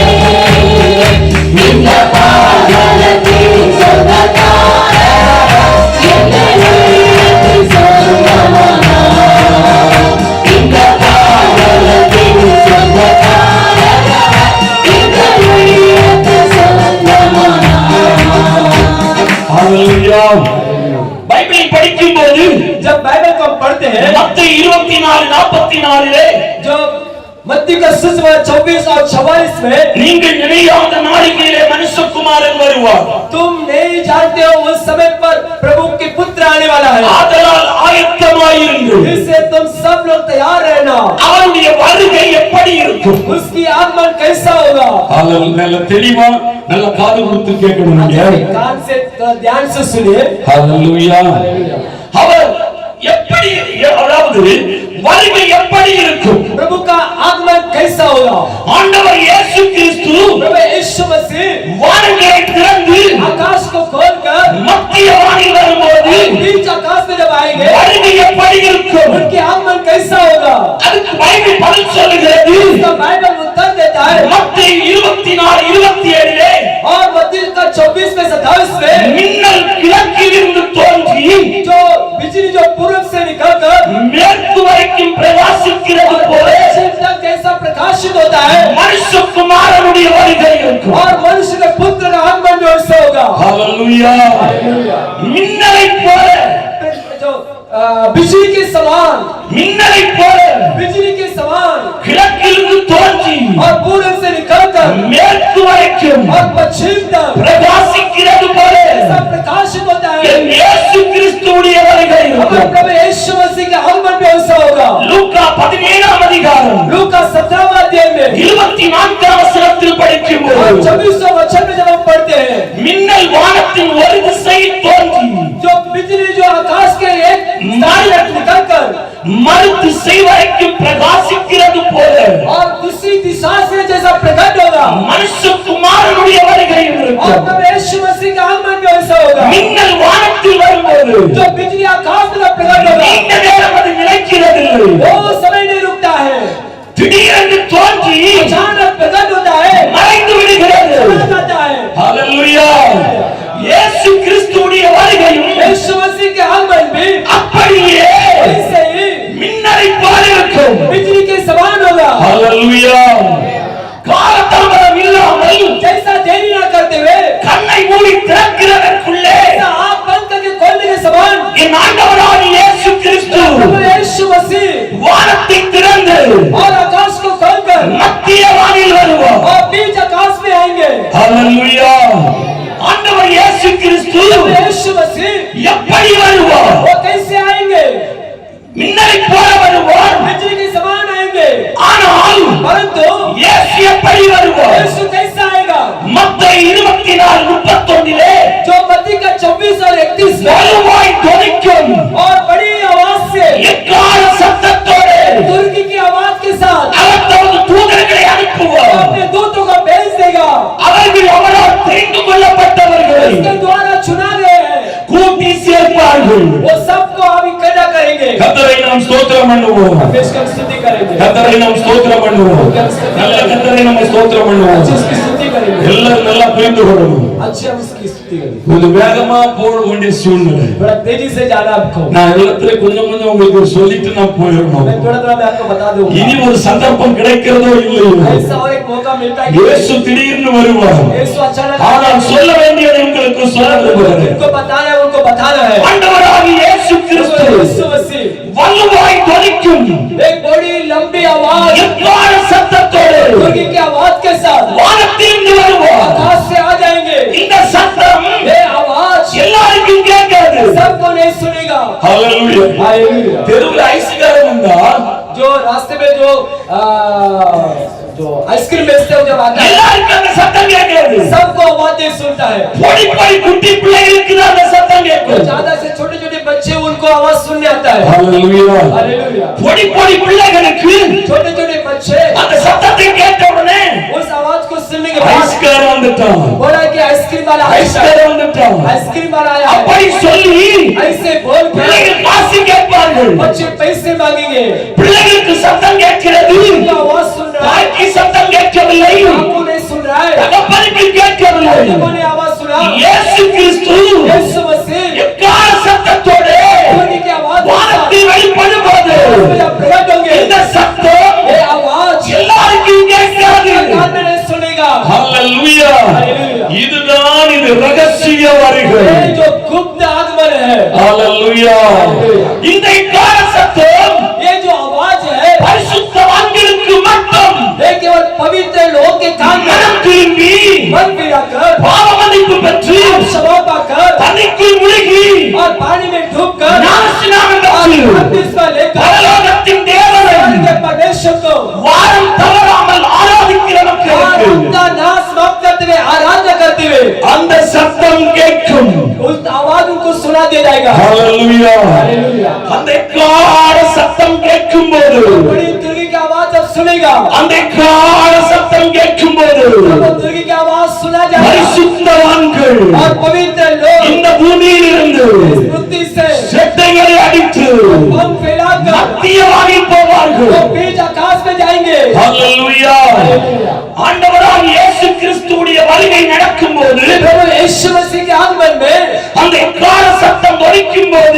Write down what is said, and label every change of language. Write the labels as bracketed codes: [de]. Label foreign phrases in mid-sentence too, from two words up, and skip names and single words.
[ta] இந்த பாதலத்தின் சொந்தக்காரர் எங்கள் உள்ளத்தின் சொந்தமானார். இந்த பாதலத்தின் சொந்தக்காரர் எங்கள் உள்ளத்தின் சொந்தமானார். பைபிளை படிக்கும் போது [hi] जब बाइबल को हम पढ़ते हैं, [ta] மத்தேயு 24:44 [hi] जो मत्ती का सुसमाचार 24 और 44 में [ta] நீங்கள் நினையாத நாளிகையிலே மனுஷகுமாரன் வருவார். [hi] तुम नहीं जानते हो उस समय पर प्रभु के पुत्र आने वाला है. [ta] ஆதலால் ஆயத்தமாயிருங்கள். [hi] इससे तुम सब लोग तैयार रहना. [ta] அவருடைய வருகை எப்படி இருக்கும்? [hi] उसकी आगमन कैसा होगा? [ta] நல்ல தெளிவா நல்ல காது கொடுத்து கேட்கணும் நீங்க. [hi] कान से ध्यान से सुनिए. [ta] ஹalleluya. அவர் எப்படி, அதாவது வருகை எப்படி இருக்கும்? [hi] प्रभु का आगमन कैसा होगा? [ta] ஆண்டவர் இயேசு கிறிஸ்து [hi] प्रभु यीशु मसीह [ta] வானங்களை திறந்து [hi] आकाश को खोलकर [ta] மத்திய வானில் வரும்போது [hi] बीच आकाश में जब आएंगे, [ta] வருகை எப்படி இருக்கும்? [hi] उनकी आगमन कैसा होगा? [ta] அதுக்கு பைபிள் பதில் சொல்லுகிறது. [hi] इसका बाइबल उत्तर देता है. [ta] மத்தேயு 24:27 [hi] और मत्ती का 24 में 27 में [ta] மின்னல் கிழக்கிலிருந்து தோன்றி [hi] जो बिजली जो पूर्व से निकलकर [ta] மேற்கு வரைக்கும் பிரகாசிக்கிறது போல [hi] पश्चिम तक जैसा प्रकाश प्रकाशित होता है [ta] மனுஷகுமாரனுடைய வருகை இருக்கும் [hi] और मनुष्य के पुत्र का आगमन भी वैसे होगा। [ta] हालेलुया மின்னலை போல [hi] जो बिजली के समान [ta] மின்னலை போல [hi] बिजली के समान [ta] கிழக்கிலிருந்து தோன்றி [hi] और पूरब से निकलकर [ta] மேற்கு வரைக்கும் [hi] और पश्चिम तक [ta] பிரகாசிக்கிறது போல [hi] सब प्रकाशित होता है। [ta] என் இயேசு கிறிஸ்துவுடைய வருகை [hi] हमारे [ta] இருக்கும் [hi] प्रभु यीशु मसीह का आगमन भी वैसा होगा। [ta] லூக்கா 17ஆம் அதிகாரம் [hi] लूका 17वां अध्याय में [ta] 24ஆம் வசனத்தில் [hi] और [ta] படிக்கும்போது [hi] 24वां वचन में जब हम पढ़ते हैं [ta] மின்னல் வானத்தின் ஒரு திசையில் தோன்றி [hi] जो बिजली जो आकाश के एक स्थान से निकलकर [ta] மறு திசை வரைக்கும் பிரகாசிக்கிறது போல [hi] और दूसरी दिशा से जैसा प्रकट होगा [ta] மனுஷகுமாரனுடைய வருகை [hi] और [ta] இருக்கும் [hi] प्रभु यीशु मसीह का आगमन भी वैसा होगा। [ta] மின்னல் வானத்தில் வரும்போது [hi] जो बिजली आकाश में प्रकट होगा [ta] நீண்ட நேரம் அது நிலைக்கிறதில்லை [hi] वो समय नहीं रुकता है, [ta] திடீரென்று தோன்றி [hi] अचानक प्रकट होता है, [ta] மறைந்து விடுகிறது [hi] चला जाता है। [ta] ஹalleluya இயேசு கிறிஸ்துவுடைய வருகையும் [hi] यीशु मसीह के आगमन भी [ta] அப்படியே [hi] ऐसे ही [ta] மின்னலை போல இருக்கும் [hi] बिजली के समान होगा। [ta] ஹalleluya காலதாமதம் இல்லாமல் [hi] जैसा देरी न करते हुए [ta] கண்ணை மூடி திறக்கிறதற்குள்ளே [hi] ऐसा आँख बंद करके खोलने के समान [ta] என் ஆண்டவராகிய இயேசு கிறிஸ்து [hi] प्रभु यीशु मसीह [ta] வானத்தை திறந்து [hi] और आकाश को खोलकर [ta] மத்திய வானில் வருவார் [hi] और बीच आकाश में आएंगे। [ta] ஹalleluya ஆண்டவர் இயேசு கிறிஸ்து [hi] प्रभु यीशु मसीह [ta] எப்படி வருவார் [hi] वो कैसे आएंगे? [ta] மின்னலை போல வருவார் [hi] बिजली के समान आएंगे, [ta] ஆனால் [hi] परंतु [ta] இயேசு எப்படி வருவார் [hi] यीशु कैसे आएगा? [ta] மத்தேயு 24:31 [hi] जो मत्ती का 24 और 31 में [ta] வலுவாய் தொனிக்கும் [hi] और बड़ी आवाज से [ta] எக்கால சத்தத்தோடு [hi] तुर्की की आवाज के साथ [ta] அவர் தமது தூதர்களை [hi] वो [ta] அனுப்புவார் [hi] अपने दूतों को भेज देगा। [ta] அவர்கள் அவரால் தெரிந்து கொள்ளப்பட்டவர்களை [hi] उसके द्वारा चुना गए हैं, [ta] கூட்டி சேர்ப்பார்கள் [hi] वो सबको अब इकट्ठा करेंगे, [ta] கர்த்தரை நாம் ஸ்தோத்திரம் பண்ணுவோம் [hi] इसकी स्तुति करेंगे, [ta] கர்த்தரை நாம் ஸ்தோத்திரம் பண்ணுவோம் நல்ல கர்த்தரை நாம் ஸ்தோத்திரம் பண்ணுவோம் [hi] अच्छी उसकी स्तुति करेंगे, [ta] எல்லாரும் நல்லா புரிந்து கொள்ளணும் [hi] अच्छी हम उसकी स्तुति करेंगे। [ta] கொஞ்சம் வேகமா போக வேண்டிய சூழ்நிலை [hi] थोड़ा तेजी से जाना आपको, [ta] நான் எல்லாத்துல கொஞ்சம் கொஞ்சம் உங்களுக்கு சொல்லிட்டு நான் போயிடணும் [hi] मैं थोड़ा थोड़ा मैं आपको बता दूंगा। [ta] இனி ஒரு சந்தர்ப்பம் கிடைக்கிறதோ இல்லையோ [hi] ऐसा और एक मौका मिलता है कि [ta] இயேசு திடீர்னு வருவார் [hi] यीशु अचानक [ta] ஆனால் சொல்ல வேண்டியதை உங்களுக்கு சொல்ல விரும்புகிறேன் [hi] उनको बताना है, उनको बताना है। [ta] ஆண்டவராகிய இயேசு கிறிஸ்து [hi] यीशु मसीह [ta] வலுவாய் தொனிக்கும் [hi] एक बड़ी लंबी आवाज [ta] எக்கால சத்தத்தோடு [hi] तुर्की की आवाज के साथ [ta] வானத்திலிருந்து வருவார் [hi] आकाश से आ जाएंगे। [ta] இந்த சத்தம் [hi] ये आवाज [ta] எல்லாருக்கும் கேட்காது [hi] सबको नहीं सुनेगा। [ta] ஹalleluya [hi] हालेलुया। [ta] தெருவுல ஐஸ்காரம் வந்தா [hi] जो रास्ते में जो आइसक्रीम बेचते हो जब आता है [ta] எல்லாருக்கும் அந்த சத்தம் கேட்காது [hi] सबको आवाज नहीं सुनता है। [ta] பொடி பொடி குட்டி பிள்ளைகளுக்கு தான் அந்த சத்தம் [hi] जो [ta] கேட்கும் [hi] ज्यादा से छोटे छोटे बच्चे उनको आवाज सुनने आता है। [ta] ஹalleluya [hi] हालेलुया। [ta] பொடி பொடி பிள்ளைகளுக்கு [hi] छोटे छोटे बच्चे [ta] அந்த சத்தத்தை கேட்ட உடனே [hi] उस आवाज को सुनने के बाद [ta] ஐஸ்காரம் வந்துட்டான் [hi] बोला कि आइसक्रीम वाला आया है। [ta] ஐஸ்காரம் வந்துட்டான் [hi] आइसक्रीम वाला आया है। [ta] அப்படி சொல்லி [hi] ऐसे बोल कर [ta] பிள்ளைகள் காசு கேட்பார்கள் [hi] बच्चे पैसे मांगेंगे। [ta] பிள்ளைகளுக்கு சத்தம் கேட்கிறது [hi] उनका आवाज सुन रहा है, [ta] தாய்க்கு சத்தம் கேட்கவில்லை [hi] आपको नहीं सुन रहा है, [ta] தகப்பனுக்கு கேட்கவில்லை [hi] लोगों ने आवाज सुना। [ta] இயேசு கிறிஸ்து [hi] यीशु मसीह [ta] எக்கால சத்தத்தோடு [hi] तुर्की की आवाज के साथ [ta] வானத்தில் வெளிப்படும்போது [hi] जब प्रकट होंगे [ta] இந்த சத்தம் [hi] ये आवाज [ta] எல்லாருக்கும் கேட்காது [hi] कान में नहीं सुनेगा। [ta] ஹalleluya இதுதான் இது ரகசிய வருகை [hi] ये जो गुप्त आगमन है, [ta] ஹalleluya இந்த கால சத்தம் [hi] ये जो आवाज है [ta] பரிசுத்தவான்களுக்கு மட்டும் [hi] ये केवल पवित्र लोग के कान में [ta] மனம் திரும்பி [hi] मन फिराकर [ta] பாவ मன்னிப்பு பெற்று [hi] क्षमा पाकर [ta] தண்ணிக்குள் முழுகி [hi] और पानी में डूबकर [ta] ஞானஸ்நானம் [hi] और [ta] பெற்று [hi] बपतिस्मा लेकर [ta] பரலோகத்தின் தேவனை [hi] स्वर्ग के परमेश्वर को [ta] வாரம் தவறாமல் ஆராதிக்கிற [hi] और [ta] மக்களுக்கு [hi] उनका नाश समाप्त करते हुए आराधना करते हुए [ta] அந்த சத்தம் கேட்கும் [hi] उस आवाज उनको सुना दिया जाएगा। [ta] ஹalleluya [hi] हालेलुया। [ta] அந்த கால சத்தம் கேட்கும்போது [hi] बड़ी तुर्की की आवाज जब सुनेगा, [ta] அந்த கால சத்தம் கேட்கும்போது [hi] जब वो तुर्की की आवाज सुना जाएगा [ta] பரிசுத்தவான்கள் [hi] और पवित्र लोग [ta] இந்த பூமியில் இருந்து [hi] इस पृथ्वी से [ta] செட்டைகளை அடித்து [hi] हम फैलाकर [ta] மத்திய வானில் போவார்கள் [hi] वो बीच आकाश में जाएंगे। [ta] ஹalleluya ஆண்டவராகிய இயேசு கிறிஸ்துவுடைய வருகை நடக்கும்போது [hi] प्रभु यीशु मसीह के आगमन में [ta] அந்த கால சத்தம் ஒலிக்கும்போது